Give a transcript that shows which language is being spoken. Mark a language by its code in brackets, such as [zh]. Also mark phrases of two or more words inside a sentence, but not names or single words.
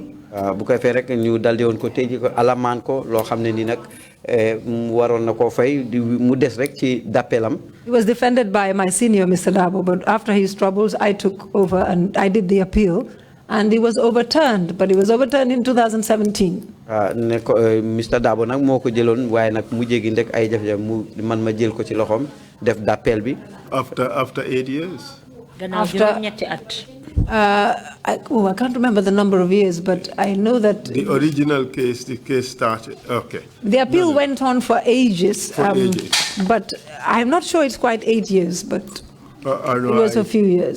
[en] He was defended by my senior, Mr. Dabo, but after his troubles, I took over and I did the appeal, and it was overturned, but it was overturned in 2017. Mr. [wo] Dabo nak moko jelon waye nak mu jegi ndek ay jafé man ma jël ko ci loxom def d'appel bi [en] after 8 years. I can't remember the number of years, but I know that the original case, the case started. Okay. The appeal went on for ages. But I'm not sure it's quite 8 years, but it was a few years.